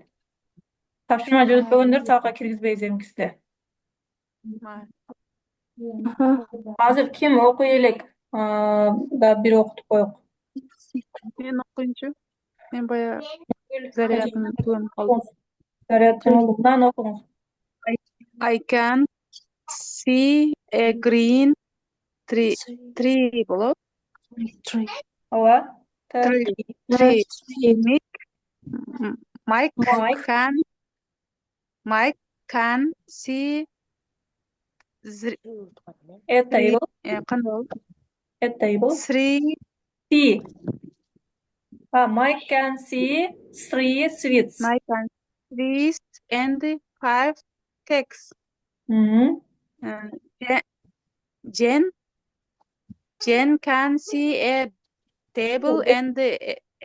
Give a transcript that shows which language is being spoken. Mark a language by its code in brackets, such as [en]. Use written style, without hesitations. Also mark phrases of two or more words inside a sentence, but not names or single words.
[ky] Тапшырма жөнөтпөгөндөр сабакка киргизбейбиз эмкисиде. Азыр ким окуй элек? Да бир окутуп коелук. Мен окуйнчу. Мен бая зарядым түгөнүп калдым. Зарядын окуңуз. [en] I can see a green tree болот. [ky] Ооба. [en] Tree. Mike can see A table. [ky] кандай болот? [en] A table. Three. See. Mike can see 3 sweets. Mike can see and 5 cakes. Jen can see a table and